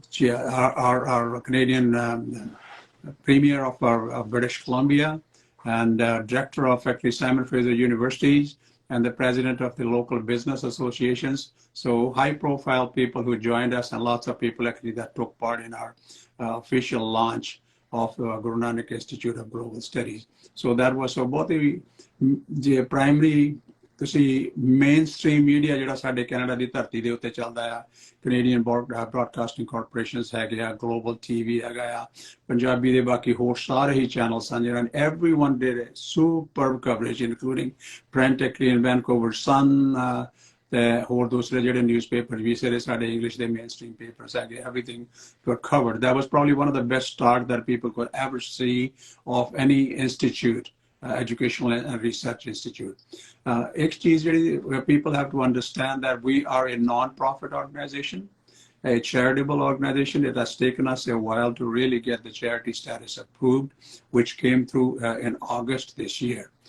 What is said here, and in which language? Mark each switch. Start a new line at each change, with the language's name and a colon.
English: Our Canadian Premier of British Columbia and Director of actually Simon Fraser Universities and the President of the local business associations. So high-profile people who joined us, and lots of people actually that took part in our official launch of Guru Nanak Institute of Global Studies. So that was both the primary,
Punjabi: ਤੁਸੀਂ main stream media ਜਿਹੜਾ ਸਾਡੇ Canada ਦੀ ਧਰਤੀ ਦੇ ਉੱਤੇ ਚੱਲਦਾ ਆ, Canadian broadcasting corporations ਹੈਗੇ ਆ, ਗਲੋਬਲ TV ਹੈਗਾ ਆ, ਪੰਜਾਬੀ ਦੇ ਬਾਕੀ ਹੋਰ ਸਾਰੇ ਹੀ ਚੈਨਲਸ ਹਨ ਜਿਹੜਾ
English: everyone did a superb coverage including practically in Vancouver Sun
Punjabi: ਤੇ ਹੋਰ ਦੂਸਰੇ ਜਿਹੜੇ ਨਿਊਜ਼ਪੇਪਰ ਵੀ ਸਾਰੇ ਸਾਡੇ ਇੰਗਲਿਸ਼ ਦੇ ਮੇਨ ਸਟ੍ਰੀਮ ਪੇਪਰਸ ਹੈਗੇ,
English: everything got covered. That was probably one of the best start that people could ever see of any institute. Educational and Research Institute. Where people have to understand that we are a non-profit organization, a charitable organization. It has taken us a while to really get the charity status approved, which came through in August this year.